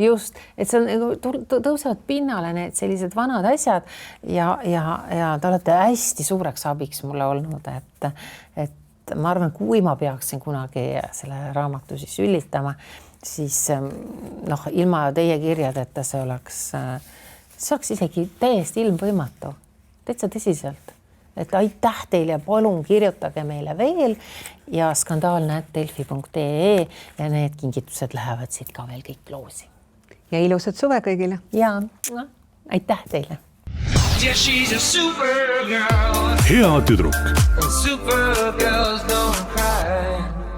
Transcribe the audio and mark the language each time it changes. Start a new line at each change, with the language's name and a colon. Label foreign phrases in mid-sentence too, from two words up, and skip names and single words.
Estonian: Just, et see on, tõusevad pinnale need sellised vanad asjad ja te olete hästi suureks abiks mulle olnud, et ma arvan, kui ma peaksin kunagi selle raamatu siis üllitama, siis ilma teie kirjadeta see oleks isegi täiesti ilmvõimatu, täitsa tõsiselt. Et aitäh teile ja palun kirjutage meile veel ja skandaalne@delfi.ee ja need kingitused lähevad siit ka veel kõik loosi. Ja ilusat suve kõigile. Ja aitäh teile.
English: Yeah, she's a super girl.
Estonian: Hea tüdruk.
English: Super girls don't cry.